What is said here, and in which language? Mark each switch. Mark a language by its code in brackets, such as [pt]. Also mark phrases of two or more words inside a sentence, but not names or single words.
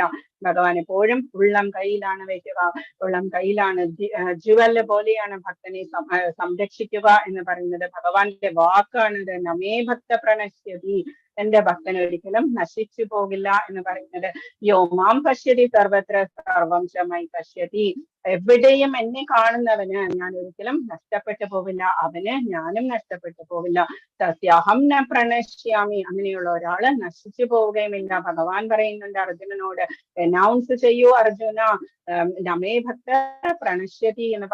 [ml] ഭഗവാൻ എപ്പോഴും ഉള്ളം കയ്യിലാണ് വെക്കുക. ഉള്ളം കയ്യിലാണ്. ജുവല് പോലെയാണ് ഭക്തനെ സംരക്ഷിക്കുക എന്ന് പറയുന്നത്. ഭഗവാന്റെ വാക്കാണിത്. [sa] നമേ ഭക്ത പ്രണശ്യതി, [ml] എന്റെ ഭക്തൻ ഒരിക്കലും നശിച്ചു പോകില്ല എന്ന് പറയുന്നത്. [sa] യോ മാം പശ്യതി സർവത്ര സർവം ച മയി പശ്യതി. [ml] എവിടെയും എന്നെ കാണുന്നവന് ഞാൻ ഒരിക്കലും നഷ്ടപ്പെട്ടു പോവില്ല, അവന് ഞാനും നഷ്ടപ്പെട്ടു പോവില്ല. [sa] തസ്യാഹം ന പ്രണശ്യാമി, [ml] അങ്ങനെയുള്ള ഒരാള് നശിച്ചു പോവുകയുമില്ല. ഭഗവാൻ പറയുന്നുണ്ട് അർജുനനോട്, അനൗൺസ് ചെയ്യൂ അർജുന, [sa] നമേ ഭക്ത പ്രണശ്യതി [ml] എന്ന്.